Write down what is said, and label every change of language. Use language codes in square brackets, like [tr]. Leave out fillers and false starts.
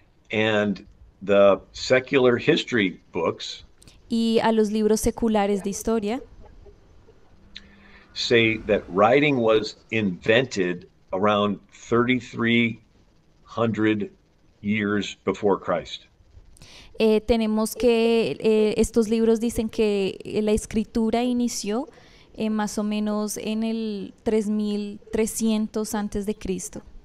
[en] and the secular history books [es] y a los libros seculares de historia, [en] say that writing was invented around 3,300 years before Christ. [es] tenemos que estos libros dicen que la escritura inició más o menos en el 3300 antes de Cristo.